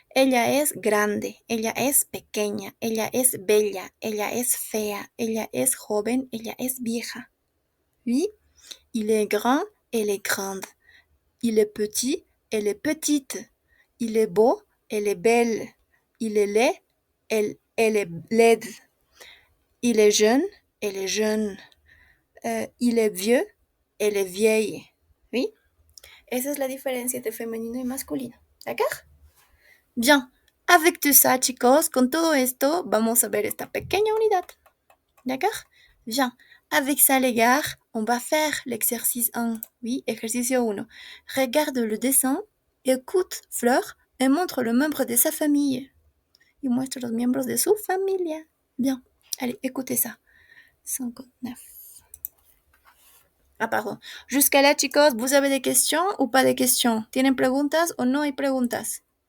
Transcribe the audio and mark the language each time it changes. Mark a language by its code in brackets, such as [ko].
[es] Ella es grande, ella es pequeña, ella es bella, ella es fea, ella es joven, ella es vieja. [fr] Oui, il est grand, elle est grande. Il est petit, elle est petite. Il est beau, elle est belle. Il est laid, elle est laide. Il est jeune, elle est jeune. Il est vieux, elle est vieille. [es] Oui, esa es la diferencia entre femenino y masculino. ¿D'accord? Bien, [fr] avec tout ça, [es] chicos, con todo esto, vamos a ver esta pequeña unidad. [fr] D'accord? Bien, avec ça, les gars, on va faire l'exercice 1. Oui, [es] ejercicio 1. [fr] Regarde le dessin, écoute Fleur et montre le membre de sa famille. [es] Y muestre los miembros de su familia. [fr] Bien, allez, écoutez ça. 59. Ah, pardon. Jusqu'à là, chicos, vous avez des questions ou pas de questions? [es] ¿Tienen preguntas o no hay preguntas?